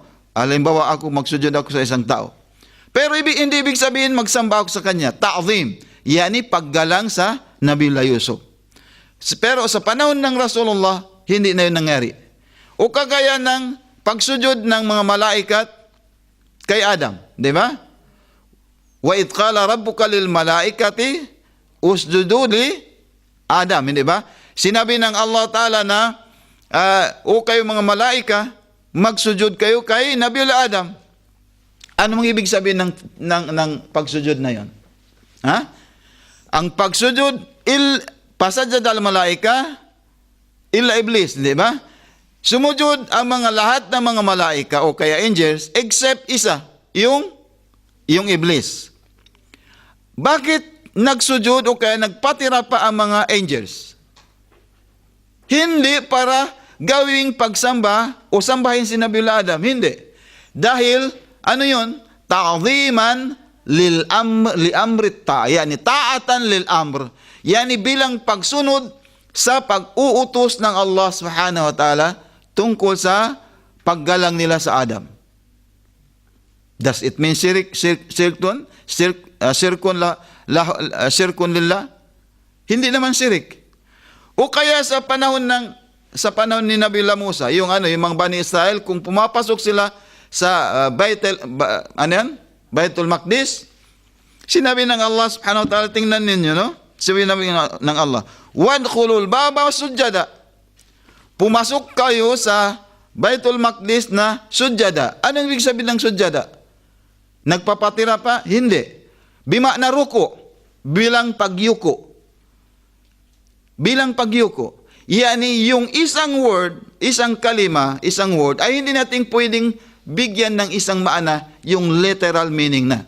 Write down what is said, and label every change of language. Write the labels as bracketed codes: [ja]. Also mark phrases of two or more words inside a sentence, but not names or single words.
[tl] Halimbawa magsujud ako sa isang tao. Pero hindi ibig sabihin magsamba ako sa kanya. [ar] تعظيم يعني [tl] paggalang sa Nabiullah Yusuf. Pero sa panahon ng Rasulullah, hindi na yun nangyari. O kagaya ng pagsujud ng mga malaikat kay Adam, di ba? [ar] وإذ قال ربك للملائكة اسجدوا لآدم, [tl] hindi ba? Sinabi ng Allah Ta'ala na o kayo mga malaika, magsujud kayo kay Nabiullah Adam. Ano mong ibig sabihin ng pagsujud na yon? Ang pagsujud, [ar] فسجد الملائكة إلا إبليس, [tl] di ba? Sumujud ang lahat ng mga malaika o kaya angels except isa, yung iblis. Bakit nagsujud o kaya nagpatira pa ang mga angels? Hindi para gawing pagsamba o sambahin si Nabiullah Adam, hindi. Dahil, yun? [ar] تعظيما لأمر تا يعني طاعة للأمر يعني [tl] bilang pagsunod sa pag-uutos ng Allah [ar] سبحانه وتعالى [tl] tungkol sa paggalang nila sa Adam. [en] Does it mean [ar] شرك لله? [tl] Hindi naman syirik. O kaya sa panahon ni Nabi Musa, yung mga Bani Israel, kung pumapasok sila sa Baitul Maqdis, sinabi ng Allah [ar] سبحانه وتعالى, [tl] tingnan ninyo, no? Sinabi ng Allah, [ar] وادخلوا الباب سجدا. [tl] Pumasok kayo sa Baitul Maqdis na sujada. Anong ibig sabihin ng sujada? Nagpapatira pa? Hindi. [ar] بمعنى ركوع, [tl] bilang pagyuko. Bilang pagyuko. Yani yung isang word, isang kalima, isang word, ay hindi natin pwedeng bigyan ng isang maana yung [en] literal meaning [tl] na.